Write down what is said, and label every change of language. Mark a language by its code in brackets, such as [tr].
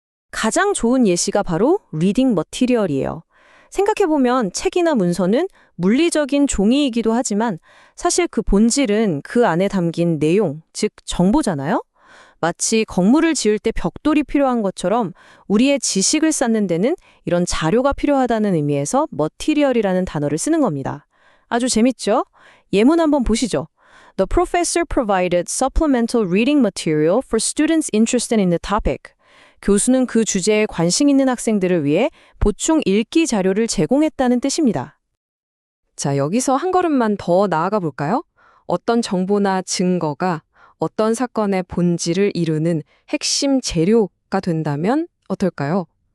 [ko] 가장 좋은 예시가 바로 리딩 머티리얼이에요. 생각해보면 책이나 문서는 물리적인 종이이기도 하지만 사실 그 본질은 그 안에 담긴 내용, 즉 정보잖아요? 마치 건물을 지을 때 벽돌이 필요한 것처럼 우리의 지식을 쌓는 데는 이런 자료가 필요하다는 의미에서 머티리얼이라는 단어를 쓰는 겁니다. 아주 재밌죠? 예문 한번 보시죠. [en] The professor provided supplemental reading material for students interested in the topic. [ko] 교수는 그 주제에 관심 있는 학생들을 위해 보충 읽기 자료를 제공했다는 뜻입니다. 자, 여기서 한 걸음만 더 나아가 볼까요? 어떤 정보나 증거가 어떤 사건의 본질을 이루는 핵심 재료가 된다면 어떨까요?